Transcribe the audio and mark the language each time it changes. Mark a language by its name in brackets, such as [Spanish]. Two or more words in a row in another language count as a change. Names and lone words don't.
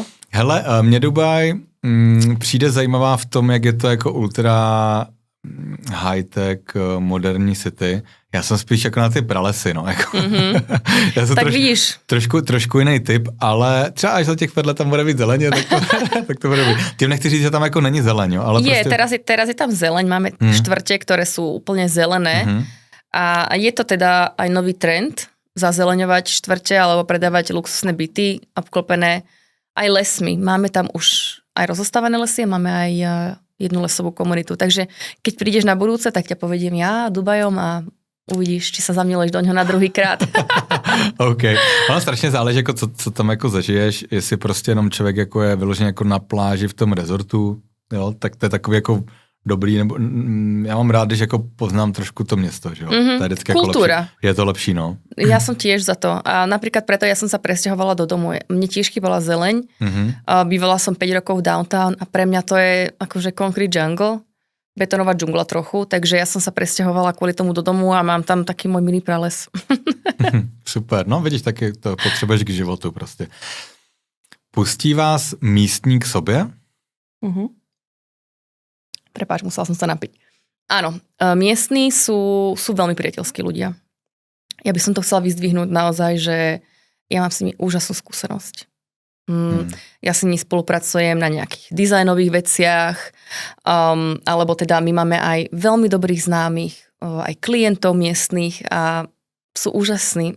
[Czech] Hele, mě Dubaj přijde zajímavá v tom, jak je to jako ultra high-tech, moderní city. Já jsem spíš jako na ty pralesy, no. Jako. Já jsem tak vidíš. Trošku jiný typ, ale třeba až za těch vedle tam bude být zeleně, tak to bude být. Tím nechci říct, že tam jako není zeleň, jo, ale prostě... [Slovak] teraz je tam zeleň, máme štvrte, ktoré sú úplne zelené a je to teda aj nový trend zazeleňovať štvrte alebo predávať luxusné byty obklopené aj lesmi. Máme tam už aj rozostávané lesy a máme aj jednu lesovú komunitu. Takže keď prídeš na budúce, tak ťa povediem ja Dubajom a uvidíš, či sa zamiluješ do ňoho na druhýkrát. OK. [Czech] Ono strašně záleží, jako co tam jako zažiješ, jestli prostě jenom člověk jako je vyložený jako na pláži v tom rezortu, jo, tak to je takový jako dobrý, nebo já mám rád, když jako poznám trošku to město, že jo. To je vždycky [Slovak] kultúra. [Czech] Jako lepší. Je to lepší, no. [Slovak] Ja som tiež za to. A napríklad preto ja som sa presťahovala do domu. Mne tiež chýbala zeleň. Bývala som 5 rokov v downtown a pre mňa to je akože [English] concrete jungle, [Slovak] betonová džungla trochu, takže ja som sa presťahovala kvôli tomu do domu a mám tam taký môj mini prales. [Czech] Super, no vidíš, taky to potřebuješ k životu prostě. Pustí vás místní k sobě? [Slovak] Prepáč, musela som sa napiť. Áno, miestni sú veľmi priateľskí ľudia. Ja by som to chcela vyzdvihnúť naozaj, že ja mám s nimi úžasnú skúsenosť. Ja s nimi spolupracujem na nejakých dizajnových veciach, alebo teda my máme aj veľmi dobrých známych, aj klientov miestnych a sú úžasní.